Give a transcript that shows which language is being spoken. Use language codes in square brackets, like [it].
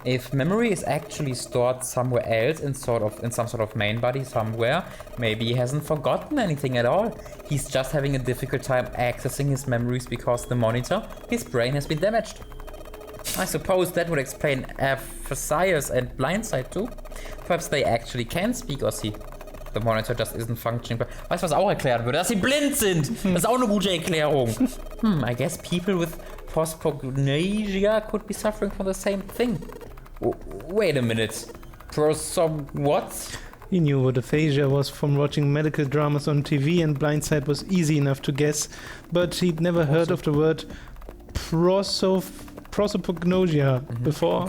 [en] If memory is actually stored somewhere else in some sort of main body somewhere, maybe he hasn't forgotten anything at all. He's just having a difficult time accessing his memories because the monitor, his brain, has been damaged. I suppose that would explain Phasaeus and Blindside too. Perhaps they actually can speak or see. The monitor just isn't functioning. [de] Weißt du, was auch erklären würde? Dass sie blind sind! Das ist auch eine gute Erklärung. [en] I guess people with prosopagnosia could be suffering from the same thing. Wait a minute. What? He knew what aphasia was from watching medical dramas on TV, and blindsight was easy enough to guess, but he'd never heard of the word prosopagnosia before.